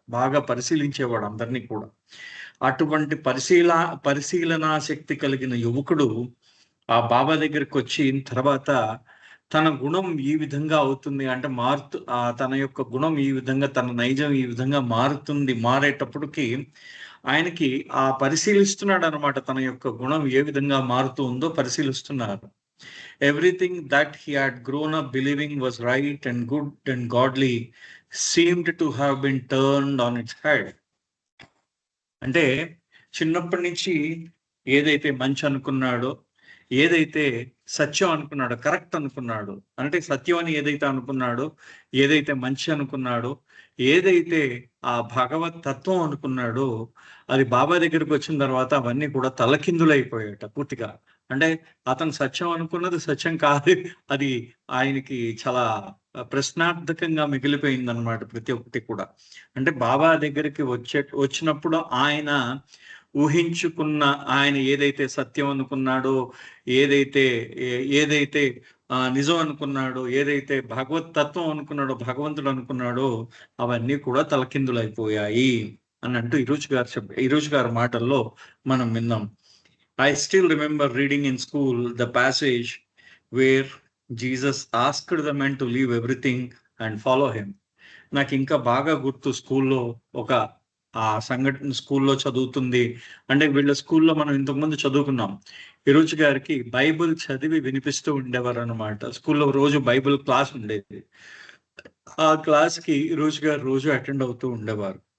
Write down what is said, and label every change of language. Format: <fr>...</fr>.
<te>బాగా పరిశీలించేవాడు అందరినీ కూడా. అటువంటి పరిశీలనా శక్తి కలిగిన యువకుడు ఆ బాబా దగ్గరికి వచ్చిన తర్వాత తన గుణం ఈ విధంగా అవుతుంది అంటే తన యొక్క గుణం ఈ విధంగా, తన నైజం ఈ విధంగా మారేటప్పటికి ఆయనకి పరిశీలిస్తున్నాడు అనమాట. తన యొక్క గుణం ఏ విధంగా మారుతూ ఉందో పరిశీలిస్తున్నారు.</te> <en>Everything that he had grown up believing was right and good and godly seemed to have been turned on its head.</en> <te>అంటే చిన్నప్పటి నుంచి ఏదైతే మంచి అనుకున్నాడో, ఏదైతే సత్యం అనుకున్నాడో, కరెక్ట్ అనుకున్నాడో, అంటే సత్యం అని ఏదైతే అనుకున్నాడో, ఏదైతే మంచి అనుకున్నాడో, ఏదైతే ఆ భగవత్ తత్వం అనుకున్నాడో, అది బాబా దగ్గరికి వచ్చిన తర్వాత అవన్నీ కూడా తలకిందులైపోయాట పూర్తిగా. అంటే అతను సత్యం అనుకున్నది సత్యం కాదు. అది ఆయనకి చాలా ప్రశ్నార్థకంగా మిగిలిపోయిందనమాట ప్రతి ఒక్కటి కూడా. అంటే బాబా దగ్గరికి వచ్చినప్పుడు ఆయన ఊహించుకున్న, ఆయన ఏదైతే సత్యం అనుకున్నాడో, ఏదైతే ఏదైతే నిజం అనుకున్నాడో, ఏదైతే భగవత్ తత్వం అనుకున్నాడో, భగవంతుడు అనుకున్నాడో, అవన్నీ కూడా తలకిందులైపోయాయి అని అంటూ ఇరూజ్ గారి మాటల్లో మనం విన్నాం.</te> <en>I still remember reading in school the passage where Jesus asked the men to leave everything and follow him.</en> <te>నాకు ఇంకా బాగా గుర్తు స్కూల్లో ఒక సంఘటన స్కూల్లో చదువుతుంది. అంటే వీళ్ళ స్కూల్లో మనం ఇంతకుముందు చదువుకున్నాం. ఇరుచ్ గారికి బైబిల్ చదివి వినిపిస్తూ ఉండేవారు అనమాట. స్కూల్లో రోజు బైబిల్ క్లాస్ ఉండేది. ఆ క్లాస్ కి ఇరుచ్ గారు రోజు అటెండ్ అవుతూ ఉండేవారు.</te>